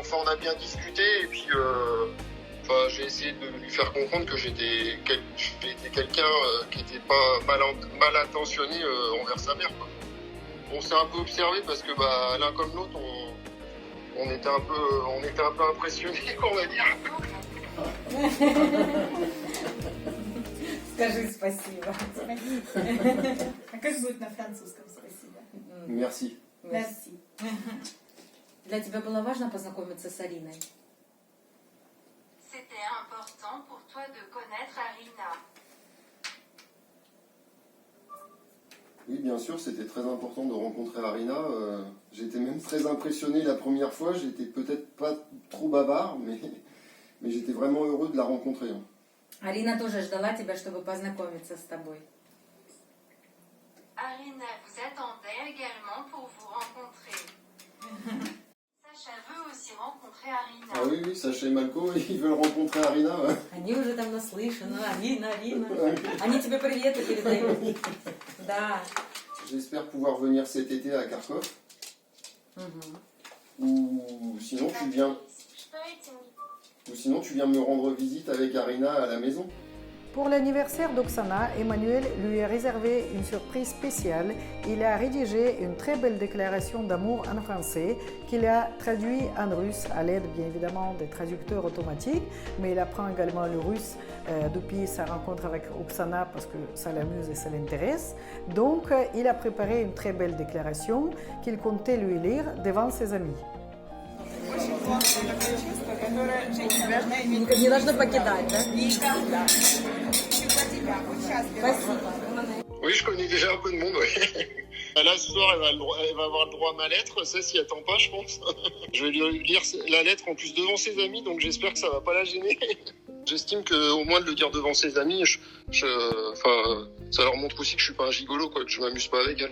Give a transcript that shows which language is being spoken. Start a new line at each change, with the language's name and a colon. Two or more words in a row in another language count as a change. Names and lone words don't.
French: On a bien discuté et puis j'ai essayé de lui faire comprendre que j'étais quelqu'un qui n'était pas mal intentionné envers sa mère, quoi. On s'est un peu observé parce que l'un comme l'autre, on était un peu impressionnés, on va dire.
Russian: Скажи спасибо. А как будет на французском спасибо?
French: Merci. Merci.
Russian: Для тебя было важно познакомиться с Ариной?
French: C'était important pour toi de connaître Arina. Oui, bien sûr, c'était très important de rencontrer Arina. J'étais même très impressionné la première fois. J'étais peut-être pas trop bavard, mais j'étais vraiment heureux de la rencontrer.
Russian: Арина тоже ждала тебя, чтобы познакомиться с тобой.
French: Arina vous attendait également pour vous rencontrer. Sacha veut aussi rencontrer Arina. Ah oui, Sacha et Malko, ils veulent rencontrer Arina. Ouais.
Russian: Они уже там наслышаны. Арина. Они тебе приветы передают. Да.
French: J'espère pouvoir venir cet été à Kharkov. Ou sinon tu viens me rendre visite avec Arina à la maison. Pour l'anniversaire d'Oksana, Emmanuel lui a réservé une surprise spéciale. Il a rédigé une très belle déclaration d'amour en français qu'il a traduit en russe à l'aide bien évidemment des traducteurs automatiques, mais il apprend également le russe depuis sa rencontre avec Oksana parce que ça l'amuse et ça l'intéresse. Donc il a préparé une très belle déclaration qu'il comptait lui lire devant ses amis.
Russian: Не должно покидать, да? Никогда. Спасибо.
French: Oui, je connais déjà un peu de monde, oui. Là, ce soir, elle va avoir le droit à ma lettre. Ça, s'y attend pas, je pense. Je vais lui lire la lettre en plus devant ses amis, donc j'espère que ça va pas la gêner. J'estime qu'au moins de le dire devant ses amis, ça leur montre aussi que je suis pas un gigolo, quoi, que je m'amuse pas avec elle.